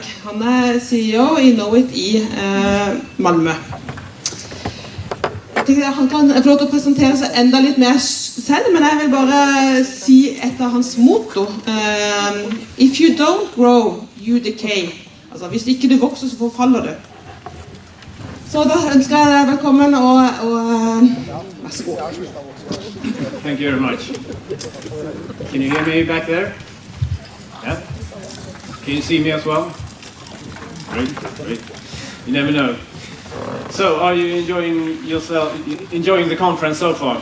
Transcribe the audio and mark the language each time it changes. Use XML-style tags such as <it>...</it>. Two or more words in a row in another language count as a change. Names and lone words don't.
<no>Han er CEO i Knowit i Malmö. Jeg tenker han kan få lov til å presentere seg enda litt mer selv, men jeg vil bare si et av hans motto.</no> <en>If you don't grow, you decay.</en> <no>Altså, hvis ikke du vokser, så forfaller du. Så da ønsker jeg deg velkommen og vær så god.</no> <en>Thank you very much. Can you hear me back there? Yeah? Can you see me as well? Great, great. You never know. So, are you enjoying the conference so far?</en>